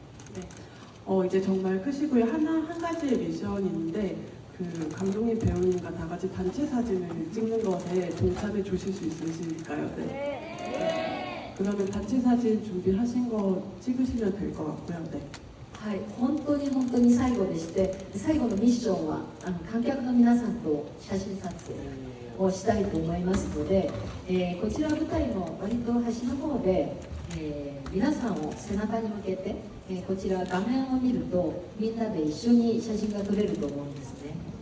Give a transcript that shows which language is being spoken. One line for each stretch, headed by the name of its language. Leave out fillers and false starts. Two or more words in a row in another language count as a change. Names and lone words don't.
Korean: 이제 정말 크시고요. 한 가지의 미션인데, 그 감독님, 배우님과 다 같이 단체 사진을 찍는 것에 동참해 주실 수 있으실까요? 네. 그러면 단체 사진 준비하신 거 찍으시면 될 것 같고요. 네.
Japanese: はい、本当に最後でして、最後のミッションは観客の皆さんと写真撮影をしたいと思いますので、こちら舞台の割と端の方で、皆さんを背中に向けて、こちら画面を見るとみんなで一緒に写真が撮れると思うんですね。